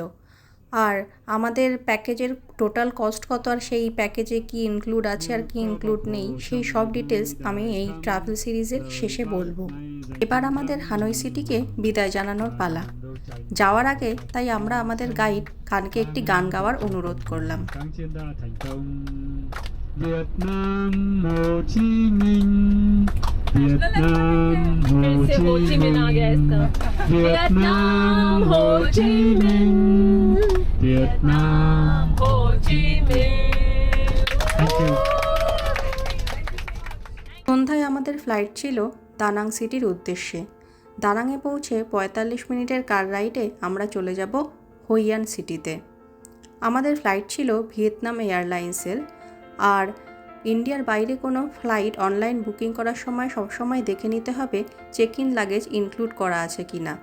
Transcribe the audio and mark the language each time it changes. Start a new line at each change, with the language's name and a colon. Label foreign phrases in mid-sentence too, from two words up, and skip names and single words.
Bangla: আর আমাদের প্যাকেজের
English: total cost
Bangla: কত, আর সেই প্যাকেজে কি ইনক্লুড আছে আর কি ইনক্লুড নেই, সেই সব ডিটেলস আমি এই
English: travel series
Bangla: শেষে বলবো। এবার আমাদের হানয় সিটিকে বিদায় জানানোর পালা। যাওয়ার আগে তাই আমরা আমাদের গাইড খানকে একটি গান গাওয়ার অনুরোধ করলাম।
Vietnamese: Vietnam Ho Chi Minh, Vietnam Ho Chi Minh, Vietnam Ho Chi Minh, Vietnam Ho Chi Minh.
English: Thank you.
Bangla: সন্ধ্যায় আমাদের ফ্লাইট ছিল দানাং সিটির উদ্দেশ্যে। দানাংয়ে পৌঁছে 45 মিনিটের
English: car ride
Bangla: আমরা চলে যাব হোইয়ান সিটিতে। আমাদের ফ্লাইট ছিল ভিয়েতনাম এয়ারলাইন্সের। আর ইন্ডিয়ার বাইরে কোনো
English: flight online booking
Bangla: করার সময় সবসময় দেখে নিতে হবে
English: check in luggage include
Bangla: করা আছে কি না।